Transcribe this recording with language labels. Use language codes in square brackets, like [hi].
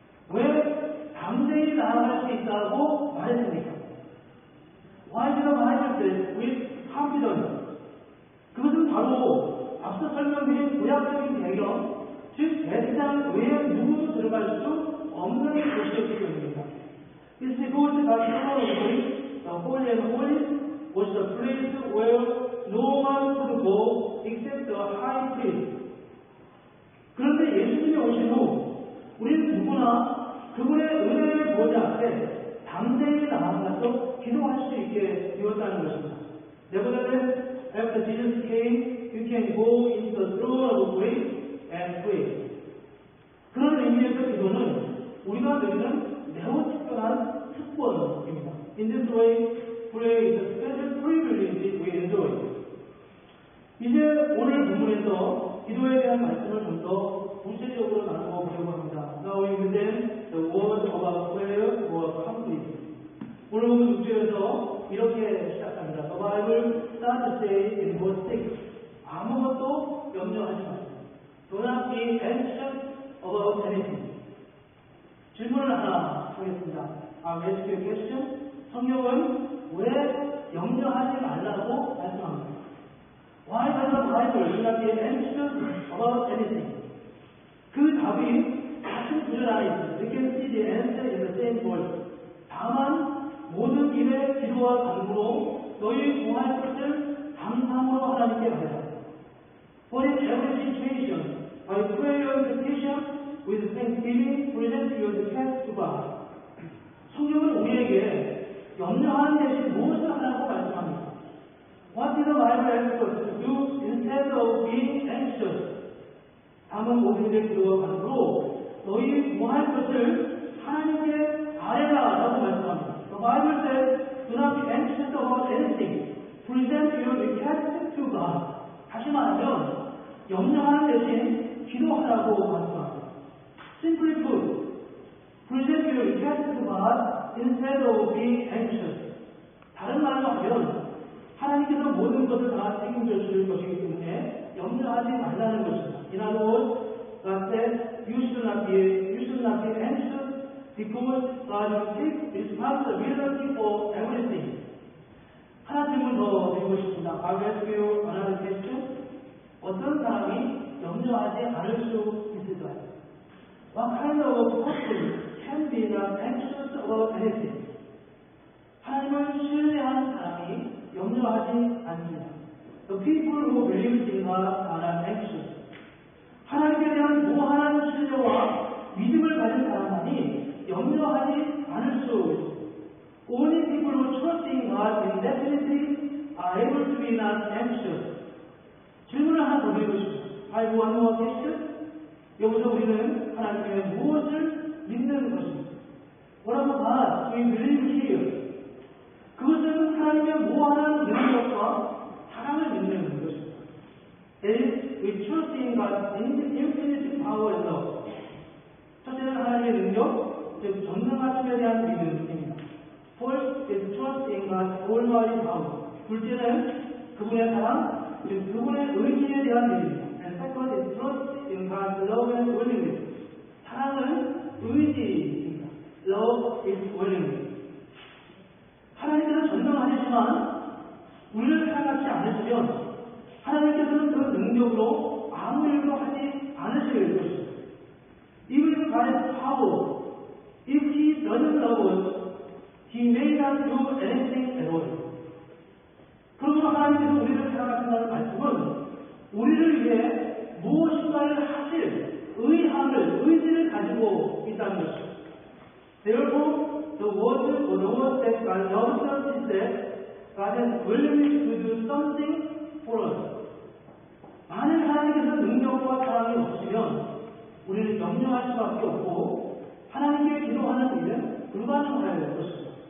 [ko] 왜 담대히 나아갈 수 있다고 말했습니까? [en] Why did the Bible say with confidence? [ko] 그것은 바로 앞서 설명드린 구약적인 배경, 즉 대제사장 외에 누구도 들어갈 수 없는 곳이었기 때문입니다. [en] It's because God's throne of grace, the Holy and Holies, was the place where no one could go except the high priest. [ko] 그런데 예수님이 오신 후 우리는 누구나 그분의 은혜의 보좌 앞에 담대히 나아가서 기도할 수 있게 되었다는 것입니다. [en] Nevertheless, after Jesus came, you can go into the throne of grace and pray. [ko] 그런 의미에서 기도는 우리가 누리는 매우 특별한 특권입니다. [en] In this way, prayer is a special privilege we enjoy. [ko] 이제 오늘 본문에서 기도에 대한 말씀을 좀 더 구체적으로 나누어 보려고 합니다. [en] Now we present the word about prayer or conflict. [ko] 오늘 본문 6절에서 이렇게 시작합니다. [en] The Bible starts to say in verse 6. [ko] 아무것도 염려하지 마세요. [en] Do not be anxious about anything. [ko] 질문을 하나 하겠습니다. [en] I'll ask you a question. [ko] 성경은 왜 염려하지 말라고 말씀합니다? [en] Why does the Bible do not be anxious about anything? [ko] 그 답이 같은 구절 안에 있습니다. [en] We can see the answer in the same verse. [ko] 다만 모든 일의 기도와 간구로 너희 구할 것을 감사함으로 하나님께 하라. [en] For in every situation, by prayer and petition, with thanksgiving, present your request to God. [ko] 성경은 우리에게 염려하는 대신 무엇을 하라고 말씀합니다. [en] What did the Bible ask us to do instead of being anxious? [ko] 다만 모든 일의 기도와 간구로 너희 구할 것을 하나님께 아뢰라 라고 말씀합니다. [en] The Bible says, do not be anxious about anything. Present your request to God. [ko] 다시 말하면 염려하는 대신 기도하라고 말씀합니다. [en] Simply put, present your request to God instead of being anxious. [ko] 다른 말로 하면 하나님께서 모든 것을 다 책임져 주실 것이기 때문에 염려하지 말라는 것입니다. [en] In other words, God said, you should not be anxious because God will take responsibility for everything. [ko] 하나 질문 더 드리고 싶습니다. [en] I'll ask you another question. [ko] 어떤 사람이 염려하지 않을 수 있을까요? [en] What kind of person can be not anxious about anything? [ko] 하나님은 하는 사람이 염려하지 않습니다. [en] The people who believe in God are not anxious. [ko] 하나님에 대한 무한한 신뢰와 믿음을 가진 사람만이 염려하지 않을 수 있습니다. [en] Only people who trust in God indefinitely are able to be not anxious. [ko] 질문을 하나 더 드리고 싶습니다. [en] I have one more question. [ko] 여기서 우리는 하나님의 무엇을 믿는 것입니다. [en] What about God? We believe here. [ko] 그것은 하나님의 무한한 능력과 사랑을 믿는 것입니다. [en] That is, we trust in God's infinite power and love. [ko] 첫째는 하나님의 능력, 즉 전능하심에 대한 믿음입니다. [en] First is trust in God's almighty power. [ko] 둘째는 그분의 사랑, 즉 그분의 의지에 대한 믿음입니다. [en] And second is trust in God's love and willingness. [ko] 사랑은 의지입니다. [en] Love is willingness. [ko] 하나님께서 전능하시지만 우리를 사랑하지 않으시면 하나님께서는 그 능력으로 아무 일도 하지 않으실 것입니다. [en] Even if God has power, if He doesn't love us, He may not do anything at all. [ko] 그러므로 하나님께서 우리를 사랑하신다는 말씀은 우리를 위해 무엇인가를 하실 의지를 가지고 있다는 것입니다. [en] Therefore, the word that God loves us is that God is willing to do something for us. [ko] 만일 하나님께서 능력과 사랑이 없으면 우리는 염려할 수밖에 없고 하나님께 기도하는 일은 불가능할 것입니다.